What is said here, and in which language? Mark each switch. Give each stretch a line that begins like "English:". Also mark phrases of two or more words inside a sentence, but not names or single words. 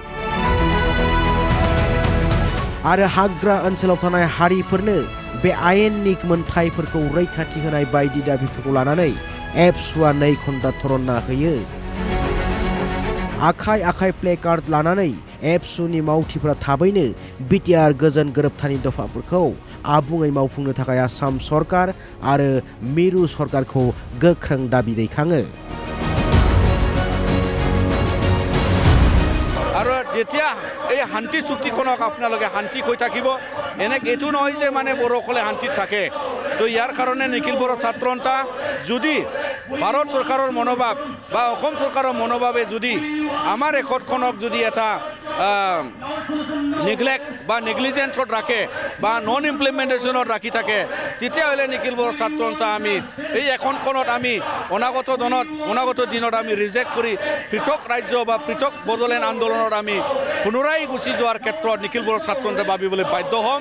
Bodo: आरो हाग्रा ओनसोलाव थानाय हारिफोरनो बे आयेननि मोनथायफोरखौ रैखाथि होनाय बायदि दाबिफोरखौ लानानै एबसुआ 2 घन्टा धरना होयो। आखाइ आखाइ प्ले कार्ड लानानै एबसुनि मावथिफोरा थाबैनो बिटिआर गोजोन गोरोबथानि दफाफोरखौ आबुङै मावफुंनो थाखाय आसाम सरकार आरो मिरु सरकारखौ गोख्रों दाबि दैखाङो।
Assamese: আৰু যেতিয়া এই শান্তি চুক্তিখনক আপোনালোকে শান্তি কৈ থাকিব, এইটো নহয় যে মানে বড়োসকলে শান্তিত থাকে। তো ইয়াৰ কাৰণে নিখিল বড়ো ছাত্ৰ সন্থা যদি ভাৰত চৰকাৰৰ মনোভাৱ বা অসম চৰকাৰৰ মনোভাৱে যদি আমাৰ ৰেকৰ্ডখনক যদি এটা নেগলেক্ট বা নেগলিজেন্সত ৰাখে বা
English: non implementation
Assamese: ৰাখি থাকে, তেতিয়াহ'লে নিখিল বড়ো ছাত্ৰ সন্থা আমি এই এখনখনত আমি অনাগত দিনত আমি ৰিজেক্ট কৰি পৃথক ৰাজ্য বা পৃথক বড়োলেণ্ড আন্দোলনত আমি পুনৰাই গুচি যোৱাৰ ক্ষেত্ৰত নিখিল বড়ো ছাত্ৰ সন্থাই ভাবিবলৈ বাধ্য হ'ম।